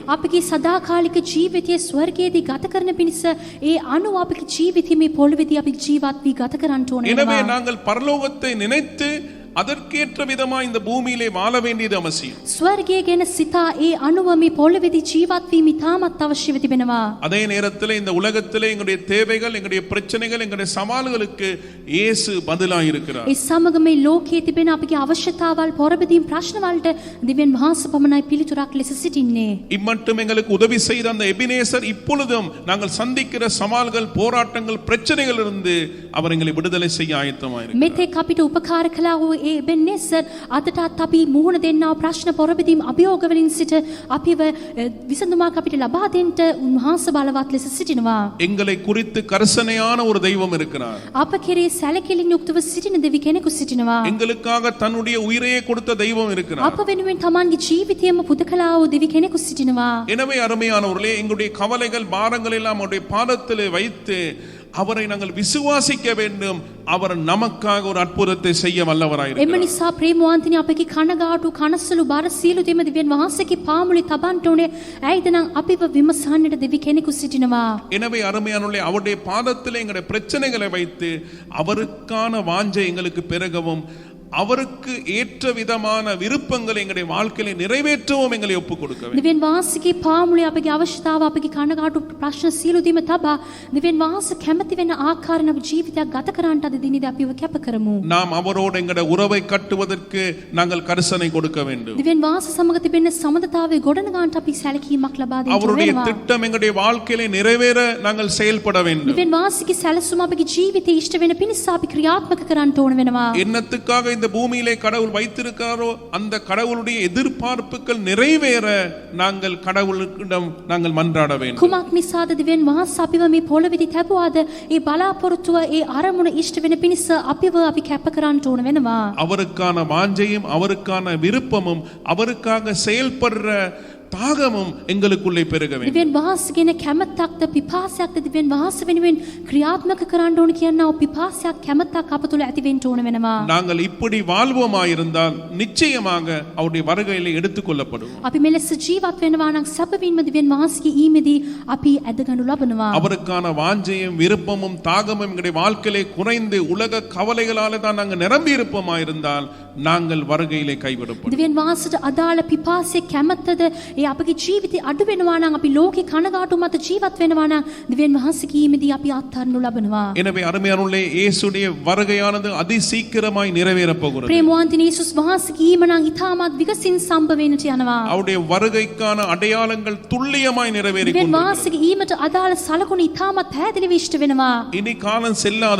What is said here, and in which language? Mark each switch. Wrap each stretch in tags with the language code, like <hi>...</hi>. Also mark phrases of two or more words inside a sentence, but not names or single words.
<si>අපගේ සදාකාලික ජීවිතය ස්වර්ගයේදී ගත කරන පිණිස ඒ අනුව අපගේ ජීවිතය මේ පොළොවේදී අපි ජීවත් වී ගත කරන්න ඕන</si> <ta>எனவே</ta> <si>වෙනවා.</si> <ta>நாங்கள் பரலோகத்தை நினைத்து அதற்கேற்ற விதமா இந்த பூமியிலே வாழ வேண்டியது அவசியம்.</ta> <si>ස්වර්ගය ගැන සිතා ඒ අනුව මේ පොළොවේදී ජීවත් වීම ඉතාමත් අවශ්‍යව තිබෙනවා.</si> <ta>அதே நேரத்தில் இந்த உலகத்திலே எங்களுடைய தேவைகள், எங்களுடைய பிரச்சனைகள், எங்களுடைய சவால்களுக்கு இயேசு பதிலாக இருக்கிறார்.</ta> <si>ඒ සමග මේ ලෝකයේ තිබෙන අපගේ අවශ්‍යතාවල් පොරබදීම් ප්‍රශ්න වලට දිවෙන් වහන්සේ පමණයි පිළිතුරක් ලෙස සිටින්නේ.</si> <ta>இம்மட்டும் எங்களுக்கு உதவி செய்த அந்த எபினேசர் இப்பொழுதும் நாங்கள் சந்திக்கிற சவால்கள், போராட்டங்கள், பிரச்சனைகளிலிருந்து அவர் எங்களை விடுதலை செய்ய ஆயத்தமாயிருக்கிறார்.</ta> <si>මෙතෙක් අපිට උපකාර කළා වූ ඒ බෙන්නේසර් අදටත් අපි මුහුණ දෙන්නා ප්‍රශ්න පොරබෙදීම් අභියෝග වලින් සිට අපිව විසඳුමක් අපිට ලබා දෙන්න උන්වහන්සේ බලවත් ලෙස සිටිනවා.</si> <ta>எங்களை குறித்து கர்சனையான ஒரு தெய்வம் இருக்கிறார்.</ta> <si>අප කෙරේ සැලකිලින් යුක්තව සිටින දෙවි කෙනෙකු සිටිනවා.</si> <ta>எங்களுக்காக தன்னுடைய உயிரையே கொடுத்த தெய்வம் இருக்கிறார்.</ta> <si>අප වෙනුවෙන් තමන්ගේ ජීවිතයම පුදකලා වූ දෙවි කෙනෙකු සිටිනවා.</si> <ta>எனவே அருமையானவர்களே, எங்களுடைய கவலைகள் பாரங்கள் எல்லாம் அவருடைய பாதத்திலே வைத்து அவரை நாங்கள் விசுவாசிக்க வேண்டும். அவர் நமக்காக ஒரு அற்புதத்தை செய்ய</ta> <si>එම</si> <ta>வல்லவராயிருக்கிறார்.</ta> <si>නිසා ප්‍රේමවන්තනි අපගේ කනගාටු කනස්සලු බර සියලු දෙම දෙවියන් වහන්සේගේ පාමුලේ තබන්න ඕනේ. ඇයිද නම් අපිව විමසන්නට දෙවි කෙනෙකු සිටිනවා.</si> <ta>எனவே அருமையானவர்களே, அவருடைய பாதத்திலே எங்களுடைய பிரச்சனைகளை வைத்து அவருக்கான வாஞ்சை எங்களுக்கு பெருகவும் அவருக்கு ஏற்ற விதமான விருப்பங்களை எங்களுடைய வாழ்க்கையில நிறைவேற்றவும் எங்களை ஒப்புக் கொடுக்க வேண்டும்.</ta> <si>දෙවියන් වහන්සේගේ පාමුලේ අපගේ අවශ්‍යතාව අපගේ කනගාටු ප්‍රශ්න සියලු දෙම තබා දෙවියන් වහන්සේ කැමති වෙන ආකාරයෙන් අපේ ජීවිතයක් ගත කරන්නට අද දිනේදී අපිව කැප කරමු.</si> <ta>நாம் அவரோடு எங்களுடைய உறவை கட்டுவதற்கு நாங்கள் கரிசனை கொடுக்க வேண்டும்.</ta> <si>දෙවියන් වහන්සේ සමග තිබෙන සමගතාවයේ ගොඩනගාන්නට අපි සැලකීමක් ලබා දෙන්න</si> <ta>அவருடைய</ta> <si>වෙනවා.</si> <ta>திட்டம் எங்களுடைய வாழ்க்கையில நிறைவேற நாங்கள் செயல்பட வேண்டும்.</ta> <si>දෙවියන් වහන්සේගේ සැලසුම අපගේ ජීවිතේ ඉෂ්ට වෙන පිණිස අපි ක්‍රියාත්මක කරන්න ඕන වෙනවා.</si> <ta>என்னத்துக்காக இந்த பூமியிலே கடவுள் வைத்திருக்காரோ அந்த கடவுளுடைய எதிர்பார்ப்புகள் நிறைவேற நாங்கள் கடவுளிடம் நாங்கள் மன்றாட வேண்டும்.</ta> <si>කුමක් නිසාද දෙවියන් වහන්සේ අපිව මේ පොළොවේදී තැබුවාද? ඒ බලාපොරොත්තුව ඒ අරමුණ ඉෂ්ට වෙන පිණිස අපිව අපි කැප කරන්න ඕන වෙනවා.</si> <ta>அவருக்கான வாஞ்சையும் அவருக்கான விருப்பமும் அவருக்காக செயல்படுற தாகமும் எங்களுக்குள்ளே பெருக வேண்டும்.</ta> <si>දෙවියන් වහන්සේගෙන කැමැත්තක්ද පිපාසයක්ද දෙවියන් වහන්සේ වෙනුවෙන් ක්‍රියාත්මක කරන්න ඕන කියනවා පිපාසයක් කැමැත්තක් අප තුළ ඇති වෙන්න ඕන වෙනවා.</si> <ta>நாங்கள் இப்படி வாழ்வோமாயிருந்தால் நிச்சயமாக அவருடைய வருகையிலே எடுத்துக்கொள்ளப்படுவோம்.</ta> <si>අපි මෙලෙස ජීවත් වෙනවා නම් සැබවින්ම දෙවියන් වහන්සේගේ ඊමේදී අපි ඇදගනු ලබනවා.</si> <ta>அவருக்கான வாஞ்சையும் விருப்பமும் தாகமும் எங்களுடைய வாழ்க்கையிலே குறைந்து உலக கவலைகளால தான் நாங்கள் நிரம்பி இருப்போமாயிருந்தால் நாங்கள் வருகையிலே கைவிடப்படும்.</ta> <si>දෙවියන් වහන්සේට අදාළ පිපාසයේ කැමැත්තද ඒ අපගේ ජීවිතේ අඩු වෙනවා නම් අපි ලෝකේ කනගාටු මත ජීවත් වෙනවා නම් දෙවියන් වහන්සේගේ ඊමේදී අපි අත්හරිනු ලබනවා.</si> <ta>எனவே அருமையானவர்களே, இயேசுடைய வருகையானது அதிசீக்கிரமாய் நிறைவேறப் போகிறது.</ta> <si>ප්‍රේමවන්තනි යේසුස් වහන්සේගේ ඊම නම් ඉතාමත් විගසින් සම්භව වෙන්නට යනවා.</si> <ta>அவருடைய வருகைக்கான அடையாளங்கள் துல்லியமாய் நிறைவேறிக்</ta> <si>දෙවියන්</si> <ta>கொண்டிருக்கிறது.</ta> <si>වහන්සේගේ ඊමට අදාළ සලකුණු ඉතාමත් පැහැදිලිව ඉෂ්ට වෙනවා.</si> <ta>இனி காலம் செல்லாத</ta>